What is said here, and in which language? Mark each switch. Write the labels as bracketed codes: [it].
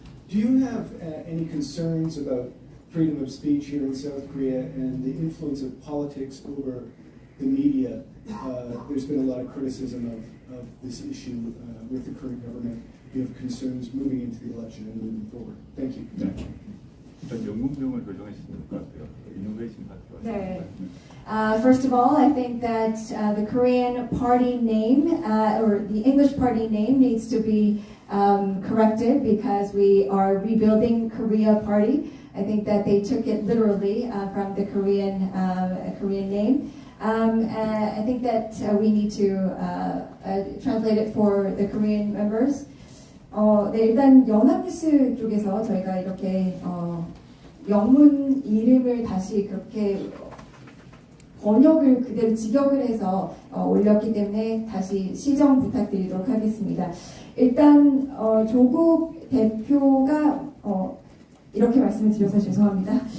[en] Do you have any concerns about freedom of speech here in South Korea and the influence of politics over the media? There's been a lot of criticism of this issue with the current government. Do you have concerns moving into the election and moving forward? Thank you. [ko] 네. 일단 영문명을 교정하시면 될 것 같아요. [en] 이노베이션 파티가. [ko] 네. [en] First of all, I think that the Korean party name, or the English party name, needs to be corrected because we are rebuilding Korea Party. I think that they took it literally from the Korean name. I think that we need to translate it for the Korean members. [ko] 네, 일단 연합뉴스 쪽에서 저희가 이렇게 영문 이름을 다시 그렇게 번역을 그대로 직역을 해서 올렸기 때문에 다시 시정 부탁드리도록 하겠습니다. 일단 조국 대표가 이렇게 말씀을 드려서 죄송합니다.